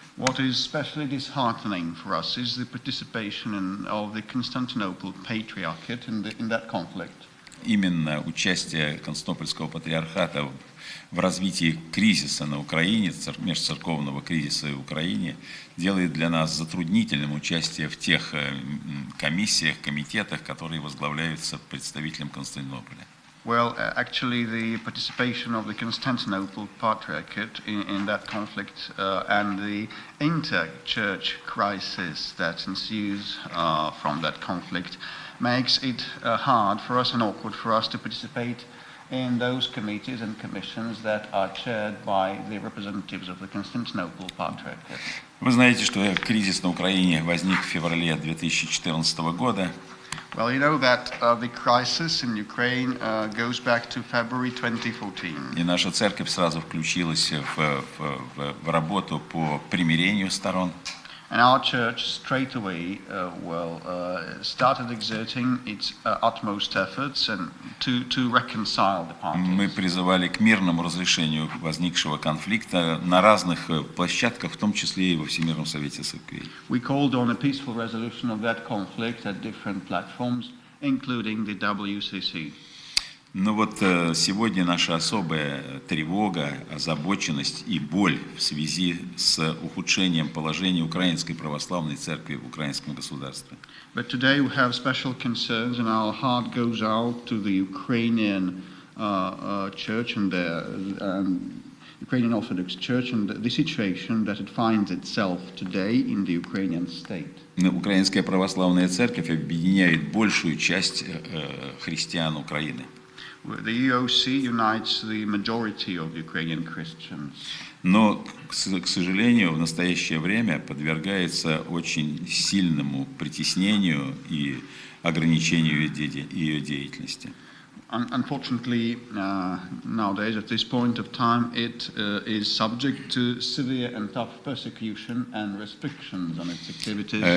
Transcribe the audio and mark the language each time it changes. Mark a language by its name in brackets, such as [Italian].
[English] What is especially disheartening for us is the participation of the Constantinople Patriarchate in that conflict. [Russian] Именно участие Константинопольского патриархата в развитии кризиса на Украине, межцерковного кризиса в Украине, делает для нас затруднительным участие в тех комиссиях, комитетах, которые возглавляются представителем Константинополя. [English] Well, actually, the participation of the Constantinople Patriarchate in that conflict and the inter-church crisis that ensues from that conflict makes it hard for us and awkward for us to participate in those committees and commissions that are chaired by the representatives of the Constantinople Patriarchate. [Russian] Вы знаете, что кризис на Украине возник в феврале 2014 года. [English] Well, you know that the crisis in Ukraine goes back to February 2014. [Russian] И наша церковь сразу включилась в работу по примирению сторон. [English] And our church straight away started exerting its utmost efforts and to reconcile the parties. [Russian] Мы призывали к мирному разрешению возникшего конфликта на разных площадках, в том числе и во Всемирном Совете Церквей. [English] We called on a peaceful resolution of that conflict at different platforms, including the WCC. [Russian] Но вот сегодня наша особая тревога, озабоченность и боль в связи с ухудшением положения Украинской Православной Церкви в украинском государстве. [English] But today we have special concerns, and our heart goes out to the Ukrainian church and the Ukrainian Orthodox Church and the situation that it finds itself today in the Ukrainian state. [Russian] Украинская Православная Церковь объединяет большую часть христиан Украины. [English] The EOC unites the majority of Ukrainian Christians. [Russian] Но, к сожалению, в настоящее время подвергается очень сильному притеснению и ограничению ее деятельности. [English] Unfortunately, nowadays, at this point of time, it is subject to severe and tough persecution and restrictions on its activities.